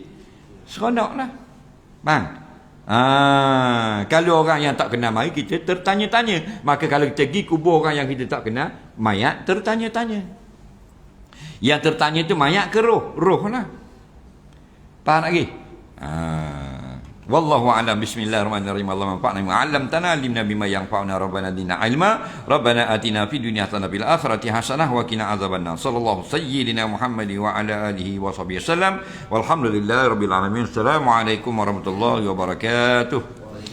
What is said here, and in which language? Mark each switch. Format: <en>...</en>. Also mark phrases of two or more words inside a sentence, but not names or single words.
<ms>Seronok lah. Bang. Kalau orang yang tak kenal mari, kita tertanya-tanya. Maka kalau kita pergi kubur orang yang kita tak kenal, mayat tertanya-tanya. Yang tertanya itu mayat ke roh? Roh lah. Faham lagi?</ms> <ar>والله أعلم. بسم الله الرحمن الرحيم. اللهم انفعنا بما علمتنا، علمنا بما ينفعنا، ربنا زدنا علما، ربنا آتنا في الدنيا حسنة في الآخرة حسنة وقنا عذاب النار. صلى الله سيدنا محمد وعلى آله وصحبه وسلم. والحمد لله رب العالمين. السلام عليكم ورحمة الله وبركاته.</ar>